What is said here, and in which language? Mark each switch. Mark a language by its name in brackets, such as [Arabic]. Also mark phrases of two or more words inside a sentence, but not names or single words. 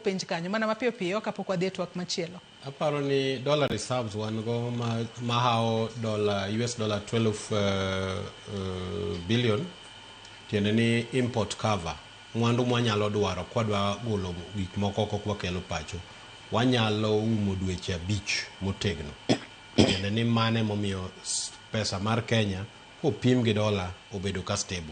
[Luo (Kenya and Tanzania)] penj kanyo mana mapiyo piyo kapok wadhi e twak machielo. Aparo ni [English] dollar reserves [Luo (Kenya and Tanzania)] wan go mahao [English] US dollar [Luo (Kenya and Tanzania)] 12 billion. Tiende ni [English] import cover. [Luo (Kenya and Tanzania)] Mwandu mwanyalo dwaro kwa dwa golo gik moko kwa kelo pacho. Wanyalo umo dweche abich motegno. Tiende ni mane momiyo pesa mar Kenya kopim gi dola obedo ka stable.